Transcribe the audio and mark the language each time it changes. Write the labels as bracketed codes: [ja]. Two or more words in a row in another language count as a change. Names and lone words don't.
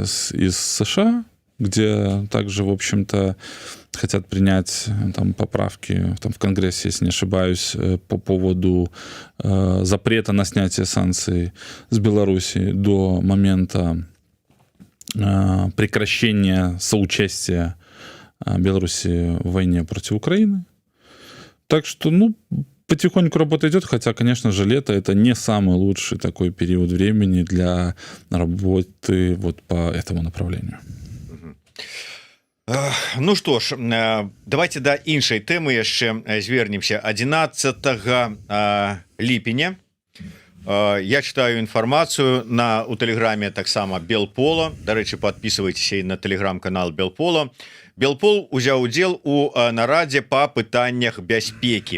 [ru] из США, где также, в общем-то, хотят принять там поправки там, в Конгрессе, если не ошибаюсь, по поводу запрета на снятие санкций с Беларуси до момента прекращения соучастия Беларуси в войне против Украины. Так что, ну, потихоньку работа идет, хотя, конечно же, лето — это не самый лучший такой период времени для работы вот по этому направлению. [be] Ну что ж, давайте до іншай тэмы яшчэ звернемся. 11 ліпеня я читаю інфармацыю у тэлеграме таксама Белпола. Дарэчы, [ru] подписывайтесь на [be] тэлеграм-канал Белпола. Белпол узяў удзел у нарадзе па пытаннях бяспекі.